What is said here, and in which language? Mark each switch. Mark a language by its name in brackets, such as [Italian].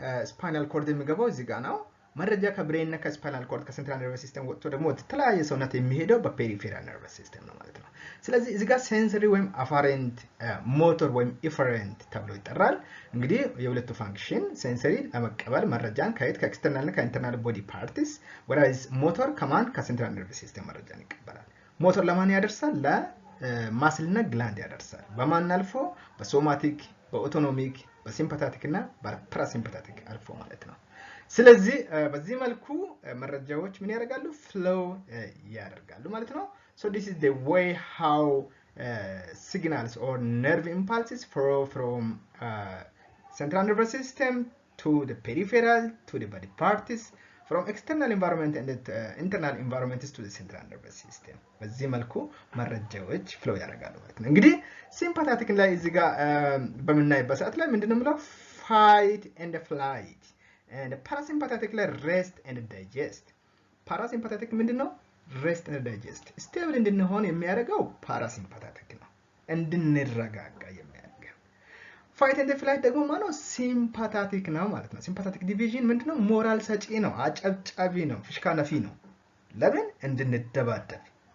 [Amharic] ስፓይናል ኮርድ የሚገባው እዚህ ጋር ነው። መረጃ ከብሬን እና ከስፓይናል ኮርድ ከሴንትራል ነርቨስ ሲስተም ወጥቶ ደግሞ ወደ ተለያየ ሰውነት የሚሄደው በፔሪፌራል ነርቨስ ሲስተም ነው ማለት ነው። ስለዚህ እዚህ ጋር ሴንሰሪ ወይም አፋሬንት ሞተር ወይም ኢፈረንት ተብሎ ይጠራል። እንግዲህ የሁለቱ ፋንክሽን ሴንሰሪ ለመቀበል መረጃን ከኤክስተርናል እና ከኢንተርናል ቦዲ ፓርቲስ፣ ወራይዝ ሞተር ከማን? ከሴንትራል ነርቨስ ሲስተም መረጃን ይቀበላል። ሞተር ለማን ያደርሳል? ለማስል እና ግላንድ ያደርሳል። በማን አልፎ? በሶማቲክ፣ በኦቶኖሚክ፣ በሲምፓታቲክ እና በፓራሲምፓታቲክ አልፎ ማለት ነው። ስለዚህ በዚህ መልኩ መረጃዎች ምን ያደርጋሉ? ፍሎው ያደርጋሉ ማለት ነው። [English] so this is the way how signals or nerve impulses flow from central nervous system to the peripheral to the body parts, from external environment and internal environment to the central nervous system. [Amharic] በዚህ መልኩ መረጃዎች ፍሎው ያደርጋሉ ማለት ነው። እንግዲህ ሲምፓታቲክ ላይ እዚህ ጋር በምናይበት ሰዓት ላይ ምንድነው የምለው? [English] fight and flight and parasympathetic rest and digest parasympathetic [Amharic] ምንድነው [English] rest and digest stable [Amharic] እንድንሆን የሚያደርገው parasympathetic ነው እንድንረጋጋ የሚያደርገው [English] fight and flight [Amharic] ደግሞ ማለት sympathetic ነው ማለት ነው sympathetic division ምንድነው ሞራል ሰጪ ነው አጨብጫቢ ነው ፍሽካ ነፊ ነው ለምን እንድንደባደብ